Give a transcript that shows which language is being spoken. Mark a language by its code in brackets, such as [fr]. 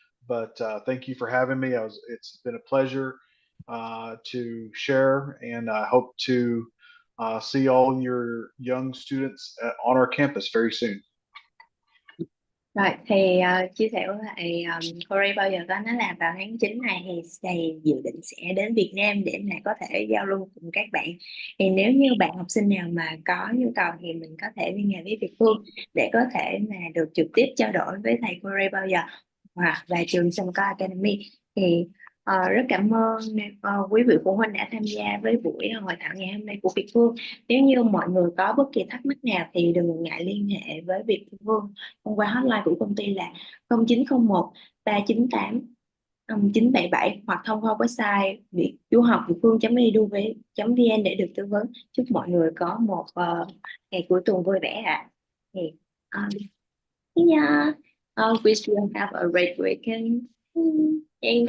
[en] But thank you for having me. It's been a pleasure to share, and I hope to see all your young students on our campus very soon. [vi] Rồi thì chia sẻ với lại Corey bao giờ có nói là vào tháng 9 này thì thầy dự định sẽ đến Việt Nam để mà có thể giao lưu cùng các bạn. Thì nếu như bạn học sinh nào mà có nhu cầu thì mình có thể liên hệ với Việt Phương để có thể mà được trực tiếp trao đổi với thầy Corey bao giờ hoặc là trường Semacot Academy. Thì rất cảm ơn quý vị phụ huynh đã tham gia với buổi hội thảo ngày hôm nay của Việt Phương. Nếu như mọi người có bất kỳ thắc mắc nào thì đừng ngại liên hệ với Việt Phương thông qua hotline của công ty là 0901 398 977 hoặc thông qua website du học việt phương.edu.vn để được tư vấn. Chúc mọi người có một ngày cuối tuần vui vẻ ạ. [en] Thì yeah, wish you have a great weekend. Thank